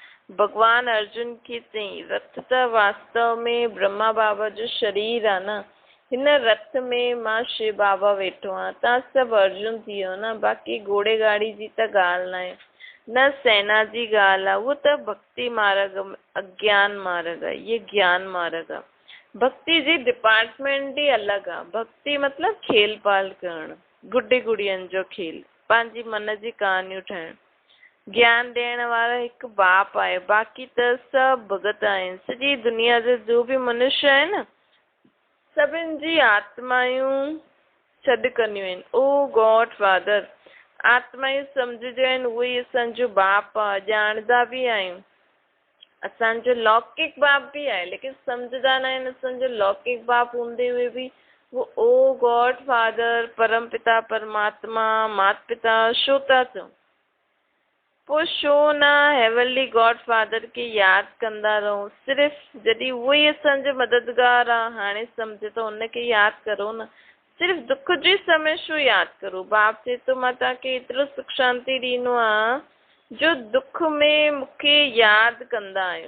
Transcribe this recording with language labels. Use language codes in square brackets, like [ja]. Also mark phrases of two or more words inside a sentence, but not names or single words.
[sd] भॻवानु अर्जुन खे चई रथ त वास्तव में ब्रह्मा बाबा जो शरीर आहे न, हिन रथ में मां शिव बाबा वेठो आहियां। तव्हां सभु अर्जुन थी वियो न, बाक़ी घोड़े गाड़ी जी त ॻाल्हि न आहे, न सेना जी ॻाल्हि आहे, उहो त भक्ति मार्ग अज्ञान मार्ग आहे, ये ज्ञान मार्ग आहे। भक्ति जी डिपार्टमेंट ई अलॻि आहे। भक्ति मतिलबु खेल पाल करणु, गुड्डी गुड़ियनि जो खेल, पंहिंजी मन जी कहानियूं ठाहिणु। ज्ञान ॾियण वारा हिकु बाप आहे, बाक़ी त सभु भगत आहिनि। सॼी दुनिया जो जो बि मनुष्य आहे न, सभिनि जी आत्मायूं सॾु कंदियूं आहिनि, [en] O God Father. [sd] आत्मायूं सम्झजो आहिनि, उहो ई असांजो बाप आहे, ॼाणंदा बि आहियूं। असांजो लौकिक बाप बि आहे, लेकिन सम्झंदा न आहिनि। असांजो लौकिक बाप हूंदे हुए बि वो [en] O God Father, [sd] परम पिता परमात्मा, माता पिता छो था चऊं? पोइ छो न [en] heavenly God Father [sd] खे यादि कंदा रहूं? सिर्फ़ु जॾहिं उहो ई असांजो मददगार आहे, हाणे सम्झ त हुनखे यादि करो न। सिर्फ़ु दुख जे समय छो यादि करो? बाप चए थो मां तव्हांखे एतिरो सुख शांति ॾींदो आहियां जो दुख में मूंखे यादि कंदा आहियो।